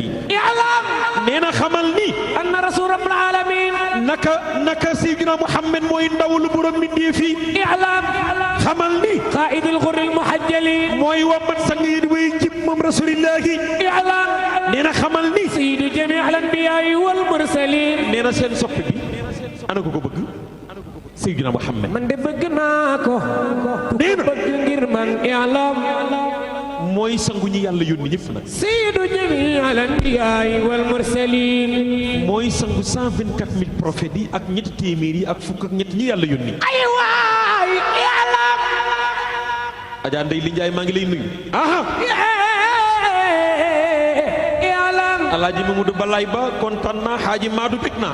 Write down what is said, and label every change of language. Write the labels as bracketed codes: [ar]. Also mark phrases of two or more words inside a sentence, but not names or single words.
[ar] i'lam. [wo] nee na xamal ni. [ar] أن رسول رب العالمين. [wo] naka Seydina Muhammad mooy ndawul borom mbindee fi. [ar] i'lam. [wo] xamal ni. [ar] قائد الغر المحجلين. [wo] mooy wammat sang yi way jib moom rasulillahi. [ar] i'lam. [wo] nee na xamal ni. [ar] سيد جميع الأنبياء والمرسلين. [wo] nee na seen soppi bi ana ko bëgg. Seydina Muhammad. man de bëgg naa ko. nee na bëgg ngir man i'lam. mooy sangu ñi yàlla yónni ñëpp nag. [ar] سيد جميع الأنبياء والمرسلين. [wo] mooy sangu 124000 prophètes yi ak ñetti téeméer yi ak fukk ak ñett ñi yàlla yónni. ay waay i'lam. Adja Ndeye Li Ndiaye maa ngi lay nuyu. aha [ar] i'lam. [wo] Alaaji Mamadou Balaay Ba kontaan naa Xaaji Maadu bég naa.